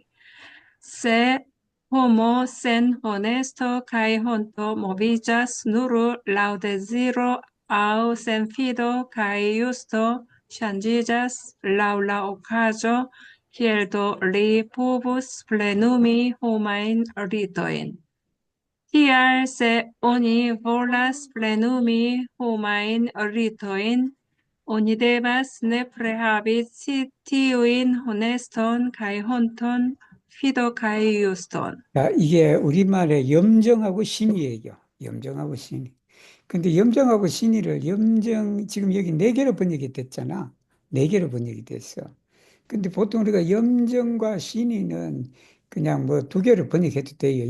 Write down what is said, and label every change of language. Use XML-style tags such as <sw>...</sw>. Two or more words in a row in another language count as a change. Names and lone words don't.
<eo>Se homo sen honesto kaj honto moviĝas nur laŭ deziro aŭ sen fido kaj justo ŝanĝiĝas laŭ la okazo, kiel do li povus plenumi homajn ritojn. Tial se oni volas plenumi homajn ritojn, oni devas nepre havi tiujn honeston kaj honton, fido kaj juston.</eo> <ko>자, 이게 우리말의 염정하고 신이에요. 염정하고 신이. 근데 염정하고 신이를 지금 여기 네 개로 번역이 됐잖아. 네 개로 번역이 됐어. 근데 보통 우리가 염정과 신이는 그냥 뭐 두 개로 번역해도 돼요.</ko>